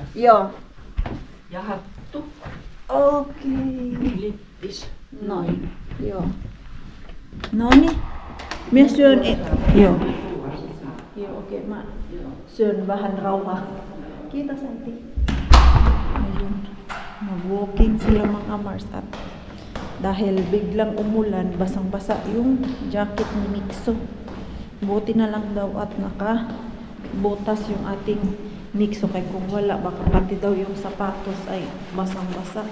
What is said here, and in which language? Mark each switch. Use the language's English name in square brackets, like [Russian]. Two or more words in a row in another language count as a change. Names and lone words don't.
[Finnish] Joo. Ja hattu. Okei. Lippis. Noin. Joo. Noniin. Minä syön... Joo. Joo, okei. Mä syön vähän rauhaa. Kiitos, äiti. [Filipino] Ayun. Mag-walking sila mga Mars at dahil biglang umulan, basang-basa yung jacket ni Mixo. Buti na lang daw at naka-butas yung ating Mixo kay kung wala, baka pati daw yung sapatos ay basang-basa.